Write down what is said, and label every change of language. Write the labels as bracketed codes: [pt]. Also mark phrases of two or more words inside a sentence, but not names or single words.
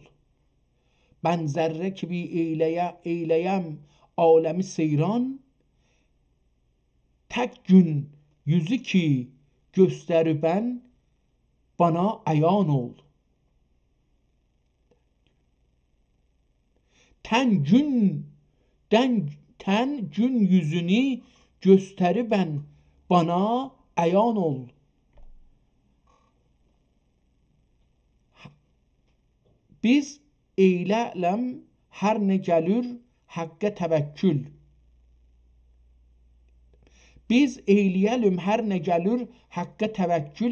[tr] Ben zerre ki bir eyleyem alemi seyran, tek gün yüzü ki gösteriben bana ayan ol. ten gün yüzünü gösteri bana ayan ol. [az] Biz eylələm hər nə gəlir haqqə təvəkkül. Biz eyləyəlim hər nə gəlir haqqə təvəkkül.